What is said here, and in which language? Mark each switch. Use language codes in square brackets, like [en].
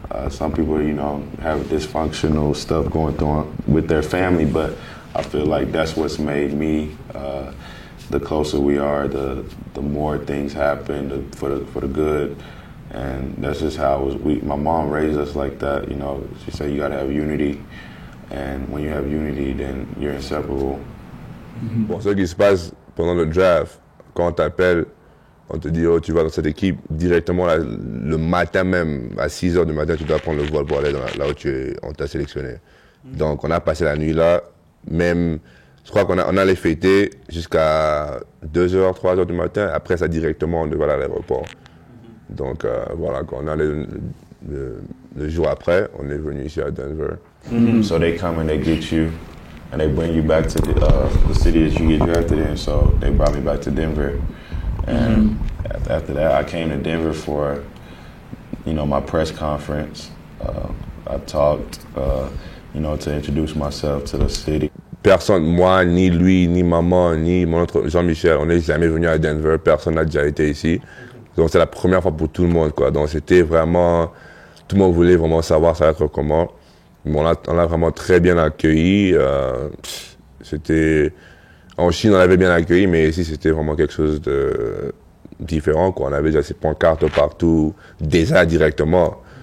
[en] Some people, you know, have dysfunctional stuff going on with their family, but I feel like that's what's made me. The closer we are, the more things happen for the good. And that's just how it was. My mom raised us like that, you know. She said you gotta have unity. And when you have unity, then you're inseparable. [fr] Bon, ce qui se passe pendant le draft, quand on t'appelle, on te dit, oh, tu vas dans cette équipe, directement le matin même, à 6h du matin, tu dois prendre le vol pour aller là où on t'a sélectionné. Donc on a passé la nuit là, même, je crois qu'on allait fêter jusqu'à 2h, 3h du matin, après ça directement, on devait aller à l'aéroport. Donc voilà, quand on allait le jour après, on est venu ici à Denver. [en] So they come and they get you, and they bring you back to the city that you get drafted in. So they brought me back to Denver, and after that, I came to Denver for, my press conference. I talked, to introduce myself to the city. [fr] Personne, moi, ni lui, ni maman, ni mon autre Jean-Michel, on n'est jamais venu à Denver. Personne n'a déjà été ici. Donc c'est la première fois pour tout le monde, quoi. Donc c'était vraiment, tout le monde voulait vraiment savoir ça va être comment. On l'a vraiment très bien accueilli. C'était en Chine, on l'avait bien accueilli, mais ici c'était vraiment quelque chose de différent, quoi. On avait déjà ces pancartes partout, déjà directement.